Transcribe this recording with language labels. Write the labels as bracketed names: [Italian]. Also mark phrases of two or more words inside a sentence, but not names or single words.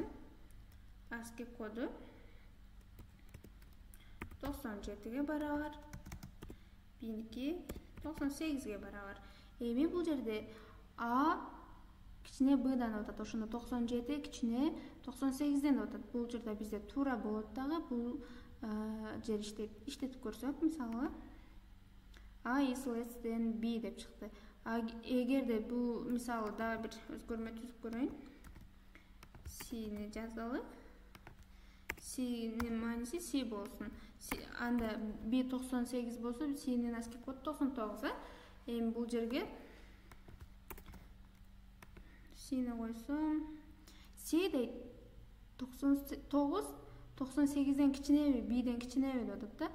[Kyrgyz] ASCII коду 97ге барабар, б'ники 98ге барабар. Эми бул жерде a кичине b'дан өтөт. Ошондо 97 кичине 98ден өтөт. Бул жерде бизде туура болот дагы. Бул жер иштетип көрсөк, мисалы [English] a is less than b [Kyrgyz] деп чыкты. Эгерде бул мисалы дагы бир өзгөрмө түзүп көрөйүн. C'ни жазалы. C'нин мааниси C болсун. Анда b 98 болсо, C'нин ASCII коду 99. Эми бул жерге C'ни койсом, C дейт 99 98ден кичинеби, b'ден кичинеби деп атат да.